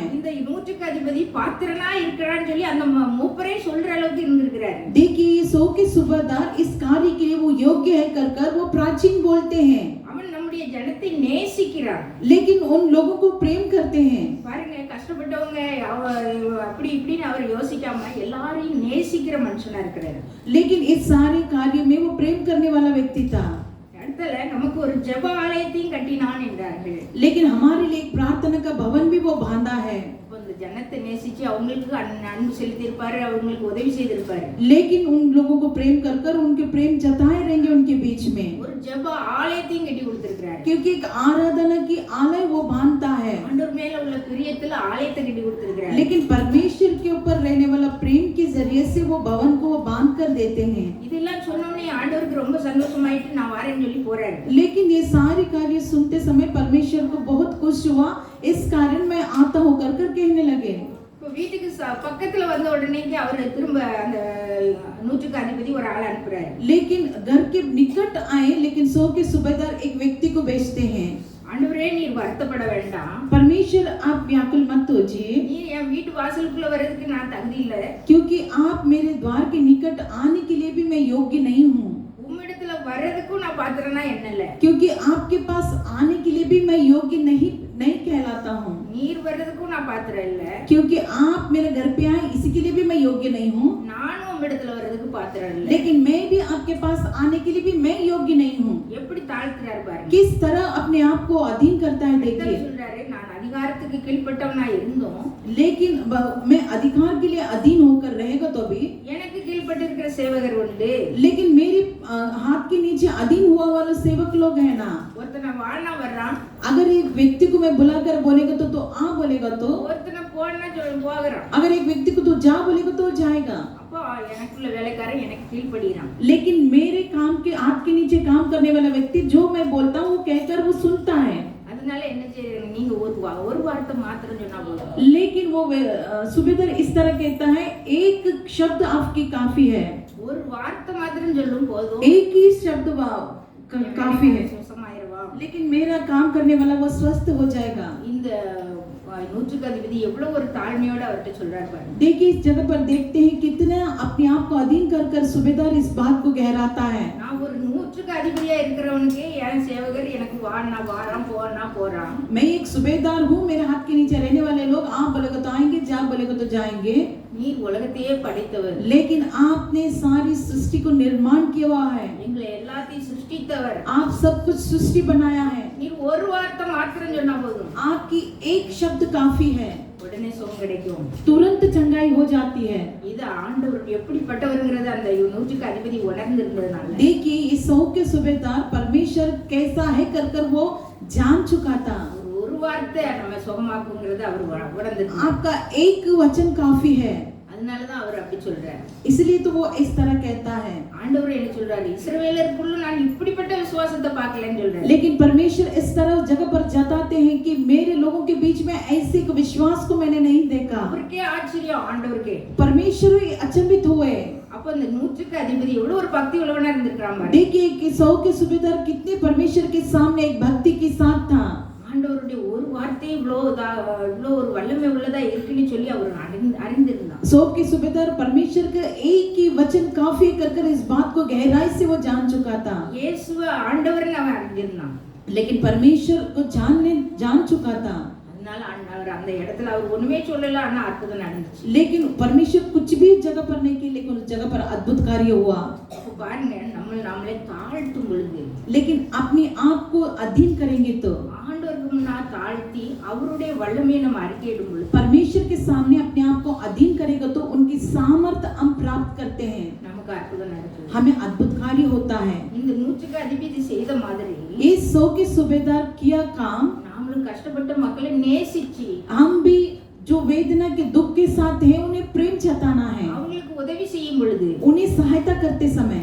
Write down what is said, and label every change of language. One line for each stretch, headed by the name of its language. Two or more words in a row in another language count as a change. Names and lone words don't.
Tamil: இந்த 100க்கு அதிபதி பாத்திரனா இருக்கிறான்னு சொல்லி அந்த மூப்பரே சொல்ற அளவுக்கு இருந்திருக்கிறாரு.
Hindi: देखिए 100 के सूबेदार इस कार्य के लिए वो योग्य है कर वो प्राचीन बोलते हैं.
Tamil: அவன் நம்முடைய ஜனத்தை நேசிக்கிறான்.
Hindi: लेकिन उन लोगों को प्रेम करते हैं.
Tamil: பாருங்க, கஷ்டப்பட்டவங்க அப்படி இப்படின்னு அவர் யோசிக்காம எல்லாரையும் நேசிக்கிற மனுஷனா இருக்கிறாரு.
Hindi: लेकिन इस सारे कार्य में वो प्रेम करने वाला व्यक्ति था.
Tamil: அடுத்தல நமக்கு ஒரு ஜெப ஆலயத்தையும் கட்டினான் என்றார்கள்.
Hindi: लेकिन हमारे लिए एक प्रार्थना का भवन भी वो बांधा है.
Tamil: இந்த ஜனத்தை நேசிச்சு அவங்களுக்கு அன்பு செலுத்தியிருப்பாரு, அவங்களுக்கு உதவி செய்திருப்பாரு.
Hindi: लेकिन उन लोगों को प्रेम कर उनके प्रेम जताए रहेंगे उनके बीच में.
Tamil: ஒரு ஜெப ஆலயத்தையும் கட்டி கொடுத்திருக்கிறாரு.
Hindi: क्योंकि एक आराधना की आलय वो बांधता है.
Tamil: ஆண்டவர் மேல உள்ள பிரியத்துல ஆலயத்தை கட்டி கொடுத்திருக்கிறாரு.
Hindi: लेकिन परमेश्वर के ऊपर रहने वाला प्रेम के जरिए से वो भवन को वो बांध कर देते हैं.
Tamil: இதெல்லாம் சொன்னோனே ஆண்டவருக்கு ரொம்ப சந்தோஷமாயிட்டு நான் வரேன்னு சொல்லி போறாரு.
Hindi: लेकिन ये सारे कार्य सुनते समय परमेश्वर को बहुत खुश हुआ. इस कारण मैं आता हूँ कर कहने लगे.
Tamil: இப்போ வீட்டுக்கு பக்கத்துல வந்த உடனே அவர் திரும்ப அந்த 100க்கு அதிபதி ஒரு ஆளை அனுப்புறாரு.
Hindi: लेकिन घर के निकट आए, लेकिन 100 के सूबेदार एक व्यक्ति को भेजते हैं.
Tamil: ஆண்டவரே, நீர் வருத்தப்பட வேண்டாம்.
Hindi: परमेश्वर आप व्याकुल मत होजिए,
Tamil: நீ என் வீட்டு வாசலுக்குள்ள வர்றதுக்கு நான் தகுதி இல்ல.
Hindi: क्योंकि आप मेरे द्वार के निकट आने के लिए भी मैं योग्य नहीं हूँ.
Tamil: உம்மிடத்துல வர்றதுக்கும் நான் பாத்திரனா என்னல.
Hindi: क्योंकि आपके पास आने के लिए भी मैं योग्य नहीं कहलाता हूँ.
Tamil: நீர் வர்றதுக்கும் நான் பாத்திரம் இல்ல.
Hindi: क्योंकि आप मेरे घर पे आए इसी के लिए भी मैं योग्य नहीं हूँ.
Tamil: நானும் உம்மிடத்துல வர்றதுக்கு பாத்திரம் இல்ல.
Hindi: लेकिन मैं भी आपके पास आने के लिए भी मैं योग्य नहीं हूँ.
Tamil: எப்படி தாழ்த்துறாரு பாருங்க.
Hindi: किस तरह अपने आप को अधीन करता है देखिए.
Tamil: சொல்றாரு, நான் அதிகாரத்துக்கு கீழ்ப்பட்டவனா இருந்தோம்,
Hindi: लेकिन मैं अधिकार के लिए अधीन होकर रहेगा तो भी
Tamil: எனக்கு கீழ்ப்பட்டு இருக்கிற சேவகர் உண்டு.
Hindi: लेकिन मेरे हाथ के नीचे अधीन हुआ वाले सेवक लोग है ना.
Tamil: ஒருத்தனை வானா வர்றான்,
Hindi: अगर एक व्यक्ति को मैं बुलाकर बोलेगा तो आ बोलेगा तो,
Tamil: ஒருத்தனை போனா சொல்ல போகிறான்.
Hindi: अगर एक व्यक्ति को तो जा बोलेगा तो जाएगा.
Tamil: அப்போ எனக்குள்ள வேலைக்காரன் எனக்கு கீழ்ப்படிறான்.
Hindi: लेकिन मेरे काम के हाथ के नीचे काम करने वाला व्यक्ति जो मैं बोलता हूँ वो कहकर वो सुनता है.
Tamil: அதனால என்ன செய்யறீங்க, நீங்க ஒரு வார்த்தை மாத்திரம் சொன்னா போதும்.
Hindi: लेकिन वो सूबेदार इस तरह कहता है, एक शब्द आपकी काफी है.
Tamil: ஒரு வார்த்தை மாத்திரம் சொல்லும் போதும்
Hindi: एक ही शब्द काफी है.
Tamil: சுசமாயிருவா.
Hindi: लेकिन मेरा काम करने वाला वो स्वस्थ हो जाएगा.
Tamil: இந்த 100க்கு அதிபதி எவ்வளவு ஒரு தாழ்மையோட அவர்கிட்ட சொல்றாரு பாருங்க.
Hindi: देखिए इस जगह पर देखते हैं कितना अपने आप को अधीन कर सूबेदार इस बात को गहराता है.
Tamil: நான் ஒரு 100க்கு அதிபதியா இருக்கிறவனுக்கு என் சேவகர் எனக்கு வானா வாரான் போனா போறான்.
Hindi: मैं एक सूबेदार हूँ, मेरे हाथ के नीचे रहने वाले लोग आप बोलेगा तो आएंगे, जा बोलेगा तो जाएंगे.
Tamil: நீ உலகத்தையே படைத்தவர்,
Hindi: लेकिन आपने सारी सृष्टि को निर्माण किया हुआ है.
Tamil: எங்களை எல்லாத்தையும் சிருஷ்டித்தவர்,
Hindi: आप सब कुछ सृष्टि बनाया है.
Tamil: நீ ஒரு வார்த்தை மாத்திரம் சொன்னா போதும்,
Hindi: आपकी एक शब्द काफी है,
Tamil: உடனே சுகம் கிடைக்கும்.
Hindi: तुरंत चंगाई हो जाती है.
Tamil: இது ஆண்டவர் எப்படிப்பட்டவர்ங்கிறது அந்த 100க்கு அதிபதி உணர்ந்திருந்ததுனால
Hindi: देखिए इस 100 के सूबेदार परमेश्वर कैसा है कर वो जान चुका था.
Tamil: ஒரு வார்த்தை நம்ம சுகமாக்குங்கிறது அவர் உணர்ந்து
Hindi: आपका एक वचन काफी है,
Tamil: அதனாலதான் அவர் அப்படி சொல்றாரு.
Hindi: इसलिए तो वो इस तरह कहता है.
Tamil: ஆண்டவர் என்ன சொல்றாரு, இஸ்ரவேலருக்குள்ள நான் இப்படிப்பட்ட விசுவாசத்தை பார்க்கலன்னு சொல்றாரு.
Hindi: लेकिन परमेश्वर इस तरह जगह पर जताते हैं कि मेरे लोगों के बीच में ऐसे एक विश्वास को मैंने नहीं देखा.
Tamil: அவருக்கே ஆச்சரியம், ஆண்டவருக்கே.
Hindi: परमेश्वर ही अचंभित हुए.
Tamil: அப்ப அந்த 100க்கு அதிபதி எவ்வளவு ஒரு பக்தி உள்ளவனா இருந்திருக்கான்.
Hindi: देखिए कि 100 के सूबेदार कितने परमेश्वर के सामने एक भक्ति के साथ था.
Tamil: ஆண்டவருடைய ஒரு வார்த்தை இவ்வளோ ஒரு வல்லமை உள்ளதா இருக்குன்னு சொல்லி அவர் அறிந்திருந்தார்.
Hindi: 100 के सूबेदार परमेश्वर का एक ही वचन काफी कर इस बात को गहराई से वो जान चुका था.
Tamil: இயேசுவ ஆண்டவர்னு அவன் அறிந்திருந்தான்.
Hindi: लेकिन परमेश्वर को जान चुका था.
Tamil: அதனால ஆண்டவர் அந்த இடத்துல அவர் ஒண்ணுமே சொல்லல, ஆனா அற்புதம் நடந்துச்சு.
Hindi: लेकिन परमेश्वर कुछ भी उस जगह पर नहीं किया, लेकिन उस जगह पर अद्भुत कार्य हुआ.
Tamil: அப்ப பாருங்க, நாமளே தாழ்த்தும் பொழுது,
Hindi: लेकिन अपने आप को अधीन करेंगे तो,
Tamil: ஆண்டவருக்கு முன்னா தாழ்த்தி அவருடைய வல்லமையை நம்ம அறிக்கையிடும் பொழுது,
Hindi: परमेश्वर के सामने अपने आप को अधीन करेगा तो उनकी सामर्थ्य हम प्राप्त करते हैं,
Tamil: நமக்கு அற்புதம் நடக்குது.
Hindi: हमें अद्भुत कार्य होता है.
Tamil: இந்த 100க்கு அதிபதி செய்த மாதிரி
Hindi: इस 100 के सूबेदार किया काम,
Tamil: நாமளும் கஷ்டப்பட்ட மக்களை நேசிச்சு
Hindi: हम भी जो वेदना के दुख के साथ हैं उन्हें प्रेम जताना है.
Tamil: அவங்களுக்கு உதவி செய்யும் பொழுது
Hindi: उन्हें सहायता करते समय,